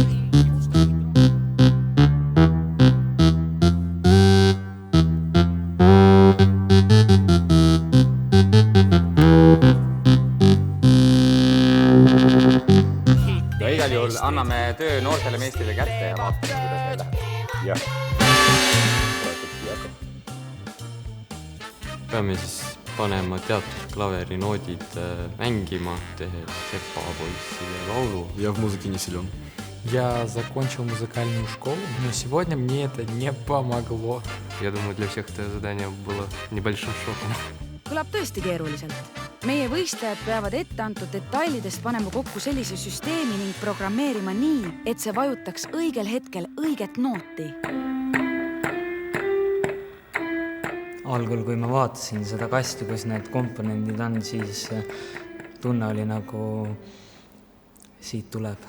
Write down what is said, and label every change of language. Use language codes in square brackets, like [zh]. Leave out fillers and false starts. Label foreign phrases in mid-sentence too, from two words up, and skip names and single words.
[et] Ja igal juhul anname töö noortele meestele kätte ja vaatame, kuidas meil läheb. Jah. Peame siis panema teatud klaverinoodid mängima, tehes sepapoissile laulu. [ru] Я в музыке не силен. Я закончил музыкальную школу, но сегодня мне это не помогло. Я думаю, для всех это задание было небольшим шоком. [et] Kõlab tõesti keeruliselt. Meie võistlejad peavad ette antud detailidest panema kokku sellise süsteemi ning programmeerima nii, et see vajutaks õigel hetkel õiget nooti. Algul, kui ma vaatasin seda kasti, kus need komponendid on, siis tunne oli nagu siit tuleb.